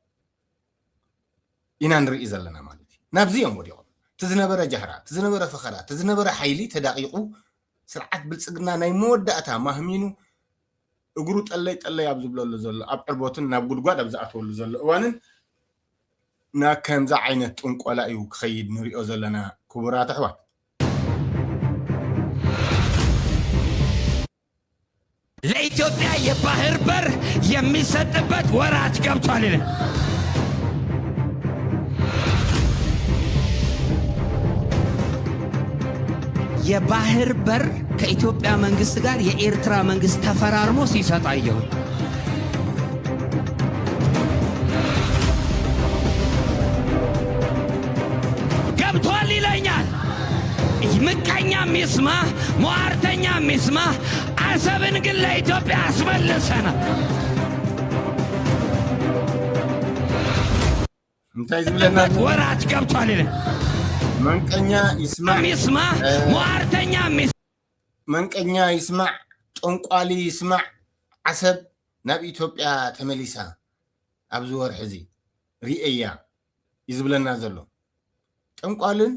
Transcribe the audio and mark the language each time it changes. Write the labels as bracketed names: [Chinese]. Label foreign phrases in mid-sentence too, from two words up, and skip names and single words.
[Tigrinya] ኢና ንርኢ ዘለና ማለት እዩ ናብዚ እዮም ወዲቖም ትዝነበረ ጃህራ ትዝነበረ ፈኸራ ትዝነበረ ሓይሊ ተዳቂቑ ስርዓት ብልጽግና ናይ መወዳእታ ማህሚኑ እግሩ ጠለይ ኣብ ዝብለሉ ዘሎ ኣብ ዕርቦትን ናብ ጉድጓድ ኣብ ዝኣተወሉ ዘሎ እዋንን ናብ ከምዛ ዓይነት ጥንቆላ እዩ ክኸይድ ንሪኦ ዘለና ክቡራት ኣሕዋት [Amharic] ለኢትዮጵያ የባህር በር የሚሰጥበት ወራት ገብቷል ይላል። የባህር በር ከኢትዮጵያ መንግስት ጋር የኤርትራ መንግስት ተፈራርሞ ሲሰጥ አየሁ። ገብቷል ይለኛል። ምቀኛ ሚስማ ሟርተኛ ሚስማ አሰብን ግን ለኢትዮጵያ አስመልሰና [Tigrinya] እንታይ ዝብለና [Amharic] ወራት ገብቷል ይላል። [Tigrinya] መንቀኛ ይስማዕ [Amharic] ሟርተኛ [Tigrinya] መንቀኛ ይስማዕ ጠንቋሊ ይስማዕ ዓሰብ ናብ ኢትዮጵያ ተመሊሳ ኣብዚ ወርሒ እዚ ሪእያ ይዝብለና ዘሎ ጠንቋልን